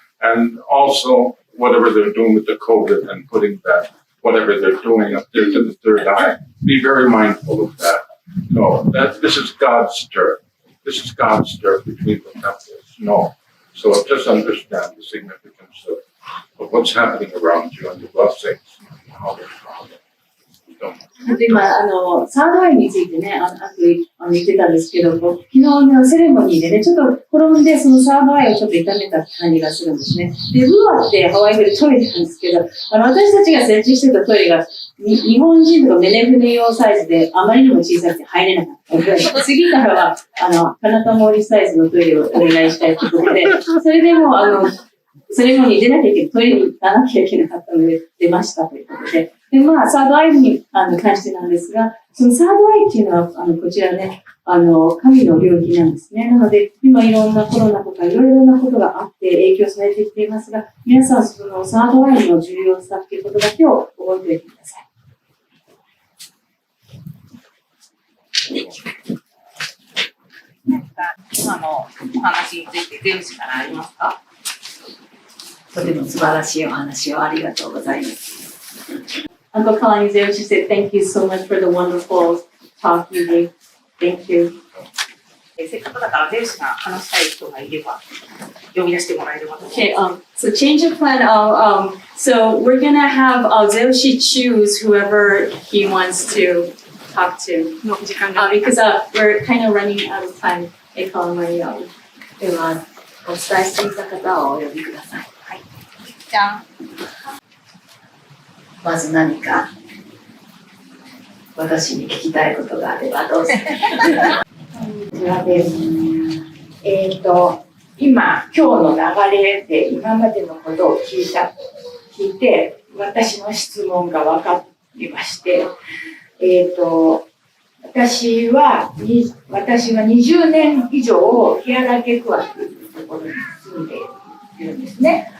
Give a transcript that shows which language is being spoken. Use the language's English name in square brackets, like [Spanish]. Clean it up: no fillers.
[English] And also, whatever they're doing with the COVID and putting that, whatever they're doing up there to the third eye, be very mindful of that. No, this is God's dirt. This is God's dirt between the temples. No. So just understand the significance of what's happening around you and the blessings and all this. [Japanese] 今、サードアイについてね、言ってたんですけど、昨日のセレモニーでね、ちょっと転んで、そのサードアイをちょっと痛めた感じがするんですね。で、ブアってハワイ語でトイレなんですけど、私たちが設置してたトイレが、日本人とかメネ船用サイズで、あまりにも小さくて入れなかったので、次からは、カナタモーリサイズのトイレをお願いしたいということで、それでも、セレモニー出なきゃいけない、トイレに行かなきゃいけなかったので、出ましたということで、で、まあ、サードアイに関してなんですが、そのサードアイっていうのは、こちらね、神の領域なんですね。なので、今いろんなコロナとかいろいろなことがあって影響されてきていますが、皆さんそのサードアイの重要さっていうことだけを覚えておいてください。何か今のお話についてゼウスからありますか？とても素晴らしいお話をありがとうございます。 [English] Uncle Kalani Zeus, she said, thank you so much for the wonderful talk you gave. Thank you. [Japanese] せっかくだからゼウスが話したい人がいれば。呼び出してもらえればと思います。 [English] Okay, so change of plan. So we're gonna have Zeushi choose whoever he wants to talk to. [Japanese] の時間が [English] Because we're kind of running out of time. [Japanese] では、お伝えしていた方をお呼びください。じゃん。まず何か私に聞きたいことがあればどうぞ。こんにちはです。今日の流れで今までのことを聞いて、私の質問が分かりまして、私は20年以上ケアラケクアというところに住んでいるんですね。